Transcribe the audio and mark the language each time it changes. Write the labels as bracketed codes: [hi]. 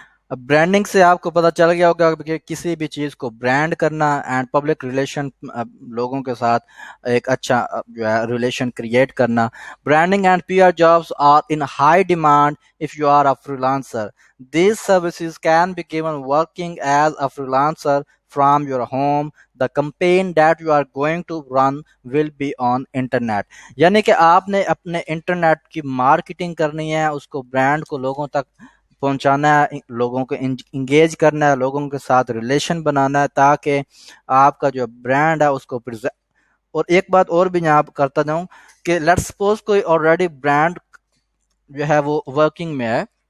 [ur] اب برانڈنگ سے آپ کو پتہ چل گیا ہوگا کہ کسی بھی چیز کو برانڈ کرنا اینڈ پبلک ریلیشن، لوگوں کے ساتھ ایک اچھا جو ہے ریلیشن کریٹ کرنا. [en] Branding and P R jobs are in high demand if you are a freelancer. These services can be given working as a freelancer from your home. The campaign that you are going to run will be on internet. [ur] یعنی کہ آپ نے اپنے internet کی marketing کرنی ہے، اس کو brand کو لوگوں تک پہنچانا ہے، لوگوں کو انگیج کرنا ہے، لوگوں کے ساتھ ریلیشن بنانا ہے تاکہ آپ کا جو برانڈ ہے اس کو اور ایک بات اور بھی یہاں کرتا جاؤں کہ لیٹ سپوز کوئی آلریڈی برانڈ جو ہے وہ ورکنگ میں ہے